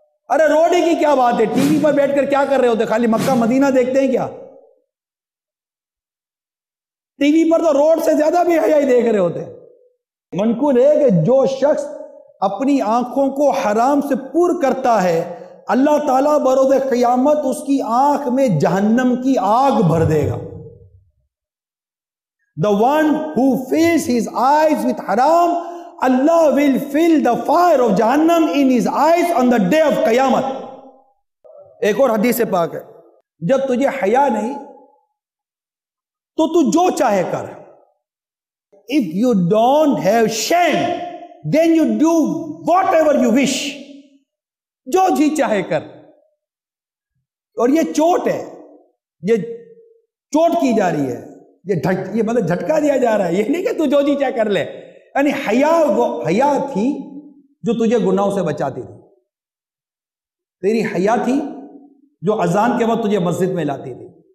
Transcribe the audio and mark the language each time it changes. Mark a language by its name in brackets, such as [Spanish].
[Urdu] ارے road کی کیا بات ہے، ٹی وی پر بیٹھ کر کیا کر رہے ہوتے؟ خالی مکہ مدینہ دیکھتے ہیں کیا؟ ٹی وی پر تو روڈ سے زیادہ بھی حیائی دیکھ رہے ہوتے ہیں. منقول ہے کہ جو شخص اپنی آنکھوں کو حرام سے پور کرتا ہے، اللہ تعالیٰ بروز قیامت اس کی آنکھ میں جہنم کی آگ بھر دے گا. [English] The one who fills his eyes with haram, Allah will fill the fire of Jahannam in his eyes on the day of Qiyamah. [Urdu] ایک اور حدیث پاک ہے، جب تجھے حیا نہیں تو تو جو چاہے کر. [English] If you don't have shame, then you do whatever you wish. [Urdu] جو جی چاہے کر. اور یہ چوٹ ہے، یہ چوٹ کی جا رہی ہے، یہ مطلب جھٹکا دیا جا رہا ہے. یہ نہیں کہ تو جو جی چاہے کر لے. یعنی حیا تھی جو تجھے گناہوں سے بچاتی تھی. تیری حیا تھی جو اذان کے وقت تجھے مسجد میں لاتی تھی.